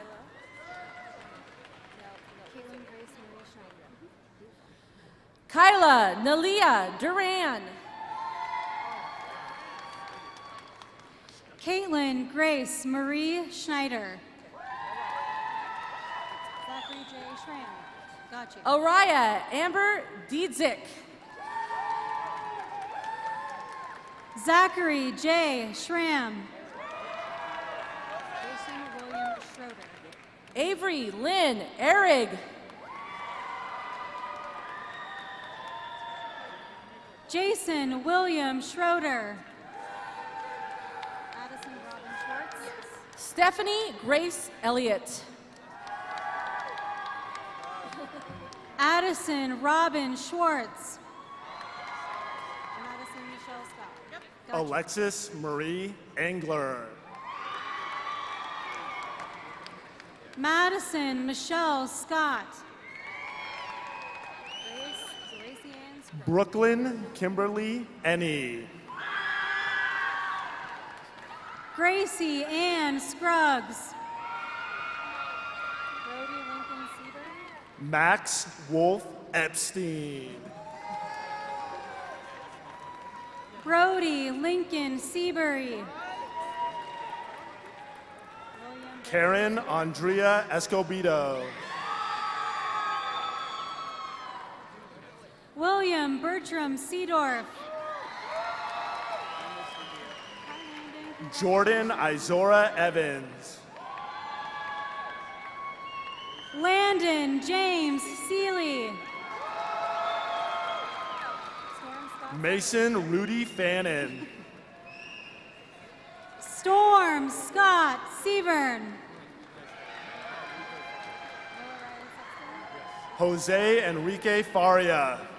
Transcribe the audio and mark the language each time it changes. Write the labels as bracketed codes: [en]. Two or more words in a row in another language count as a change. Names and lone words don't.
[en] Kyla Nalia Duran. Caitlin Grace Marie Schneider. Zachary J. Schramm. Got you. Araya Amber Diedzik. Zachary J. Schramm. Jason William Schroeder. Avery Lynn Erig. Jason William Schroeder. Addison Robin Schwartz. Stephanie Grace Elliott. Addison Robin Schwartz. Madison Michelle Scott. Got you. Alexis Marie Engler. Madison Michelle Scott. Gracie Ann Scruggs. Brooklyn Kimberly Ennie. Gracie Ann Scruggs. Brody Lincoln Seaburn. Max Wolf Epstein. Brody Lincoln Seabury. Karen Andrea Escobedo. William Bertram Seedorf. Jordan Izora Evans. Landon James Seeley. Mason Rudy Fannin. Storm Scott Severn. Jose Enrique Faria.